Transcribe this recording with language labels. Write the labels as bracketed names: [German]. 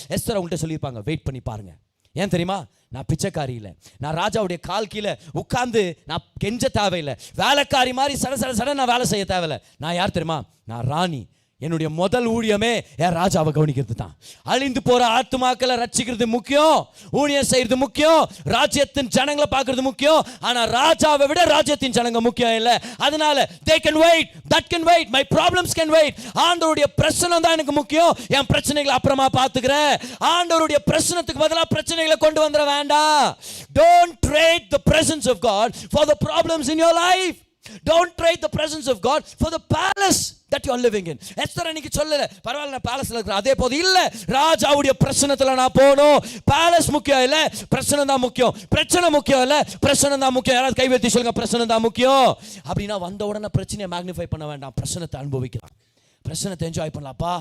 [Tamil] Esther அவங்கள்ட்ட சொல்லியிருப்பாங்க, wait பண்ணி பாருங்க. ஏன் தெரியுமா? நான் பிச்சைக்காரி இல்லை, நான் ராஜாவுடைய கால் கீழே உட்கார்ந்து நான் கெஞ்ச தேவையில்லை, வேலைக்காரி மாதிரி சட நான் வேலை செய்ய தேவையில்லை. நான் யார் தெரியுமா? நான் ராணி. என்னுடைய முதல் ஊழியமே என் ராஜாவை கவனிக்கிறது தான். அழிந்து போற ஆத்துமாக்களை ரட்சிக்கிறது முக்கியம், ஊழியம் செய்யறது முக்கியம், ராஜ்யத்தின் ஜனங்களை பார்க்கறது முக்கியம். ஆனா ராஜாவை விட ராஜ்யத்தின் ஜனங்க முக்கியம் இல்லை. [English] அதனால they can wait, that can wait, my problems can wait. [Tamil] ஆண்டவருடைய பிரச்சனை தான் எனக்கு முக்கியம், என் பிரச்சனைகளை அப்புறமா பார்த்துக்கிறேன். ஆண்டவருடைய பிரச்சனைக்கு பதிலா பிரச்சனைகளை கொண்டு வந்துட வேண்டாம். [English] Don't trade the presence of God for the problems in your life. Don't trade the presence of God for the palace that you are living in. [Tamil] Esther அன்னைக்கு சொல்லல, பரவாயில்ல நான் பேலஸ்ல இருக்கிறேன், அதே போது இல்ல, ராஜாவுடைய பிரச்சனத்துல நான் போகணும். பேலஸ் முக்கியம் இல்ல, பிரச்சனை தான் முக்கியம். பிரச்சனை முக்கியம் இல்ல, பிரச்சனை தான் முக்கியம். யாராவது கைவெத்தி சொல்லுங்க, பிரச்சனை தான் முக்கியம். அப்படின்னா வந்த உடனே பிரச்சனையை மேக்னிஃபை பண்ண வேண்டாம், பிரச்சனத்தை அனுபவிக்கலாம், பிரச்சனத்தை என்ஜாய் பண்ணலாம்ப்பா.